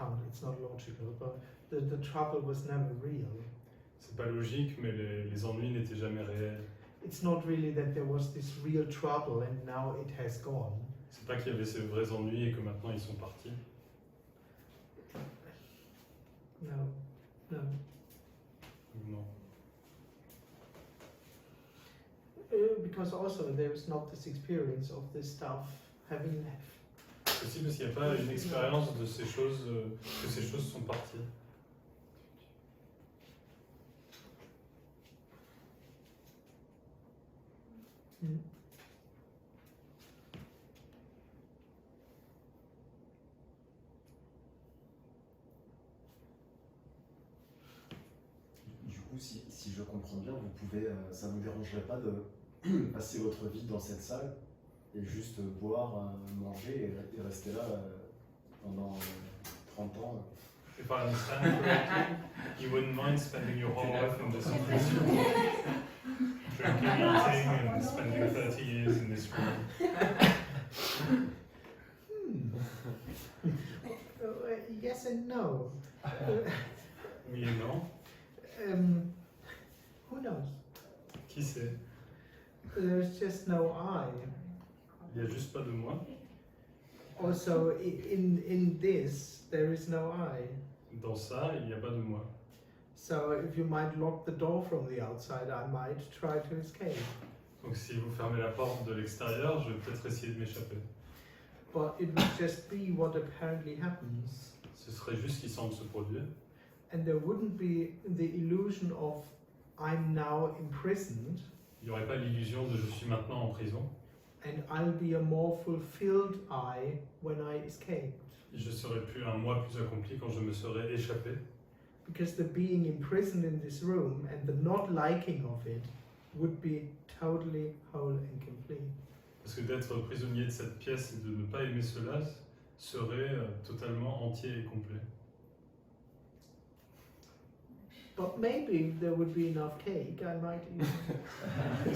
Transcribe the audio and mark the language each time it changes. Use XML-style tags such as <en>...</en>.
<en>It's not logical, but the trouble was never real.</en> <fr>C'est pas logique, mais les ennuis n'étaient jamais réels.</fr> <en>It's not really that there was this real trouble and now it has gone.</en> <fr>C'est pas qu'il y avait ces vrais ennuis et que maintenant ils sont partis.</fr> <en>No, no.</en> <fr>Non.</fr> <en>Because also there is not this experience of this stuff having left.</en> <fr>Aussi parce qu'il n'y a pas une expérience de ces choses, que ces choses sont parties. Mm. Du coup, si je comprends bien, vous pouvez, ça ne vous dérangerait pas de passer votre vie dans cette salle et juste boire, manger et rester là pendant 30 ans.</fr> <en>If I understand correctly, you wouldn't mind spending your whole life in this room, drinking, eating, and spending 30 years in this room. Yes and no.</en> <fr>Oui et non.</fr> <en>Who knows?</en> <fr>Qui sait?</fr> <en>There's just no I.</en> <fr>Il n'y a juste pas de moi.</fr> <en>Also, in this, there is no I.</en> <fr>Dans ça, il n'y a pas de moi.</fr> <en>So if you might lock the door from the outside, I might try to escape.</en> <fr>Donc si vous fermez la porte de l'extérieur, je vais peut-être essayer de m'échapper.</fr> <en>But it would just be what apparently happens.</en> <fr>Ce serait juste ce qui semble se produire.</fr> <en>And there wouldn't be the illusion of I'm now imprisoned</en> <fr>Il n'y aurait pas l'illusion de je suis maintenant en prison.</fr> <en>and I'll be a more fulfilled I when I escape.</en> <fr>Je serais plus un moi plus accompli quand je me serais échappé.</fr> <en>Because the being imprisoned in this room and the not liking of it would be totally whole and complete.</en> <fr>Parce que d'être prisonnier de cette pièce et de ne pas aimer cela serait totalement entier et complet.</fr> <en>But maybe if there would be enough cake, I might eat it.</en>